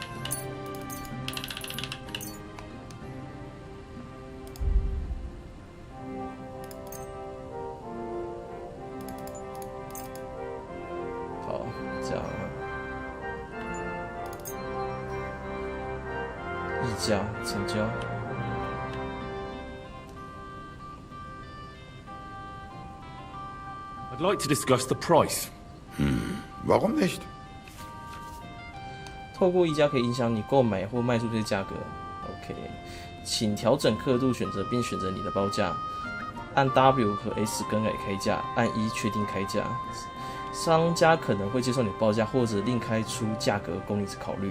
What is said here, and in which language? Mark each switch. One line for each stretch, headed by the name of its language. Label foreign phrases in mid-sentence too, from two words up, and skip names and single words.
Chinese: 好，这样。议价成交。
English: I'd like to discuss the price.
German: Warum nicht?
Chinese: 透过议价可以影响你购买或卖出这些价格。OK， 请调整刻度选择并选择你的报价，按 W 和 S 更改开价，按1确定开价。商家可能会接受你的报价，或者另开出价格供你考虑。